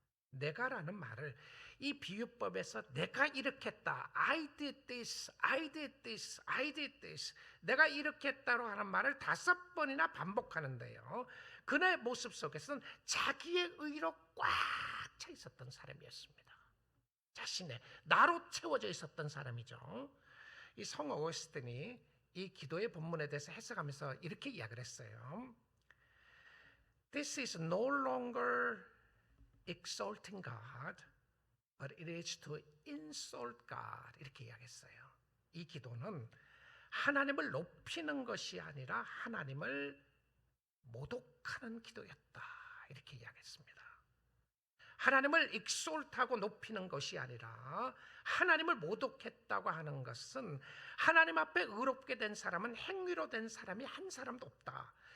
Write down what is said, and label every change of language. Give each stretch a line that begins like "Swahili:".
Korean: 내가라는 말을 이 비유법에서 내가 이렇게 했다,
English: I did this, I did this,
Korean: I did this, 내가 이렇게 했다고 하는 말을 5번이나 반복하는데요, 그의 모습 속에서는 자기의 의로 꽉 차 있었던 사람이었습니다. 자신의 나로 채워져 있었던 사람이죠. 이 성 어거스틴이 이 기도의 본문에 대해서 해석하면서 이렇게 이야기를 했어요.
English: This is no longer exalting God, but it is to insult God.
Korean: 이렇게 이야기했어요. 이 기도는 하나님을 높이는 것이 아니라 하나님을 모독하는 기도였다. 이렇게 이야기했습니다. 하나님을 exalt하고 높이는 것이 아니라 하나님을 모독했다고 하는 것은, 하나님 앞에 의롭게 된 사람은 행위로 된 사람이 한 사람도 없다.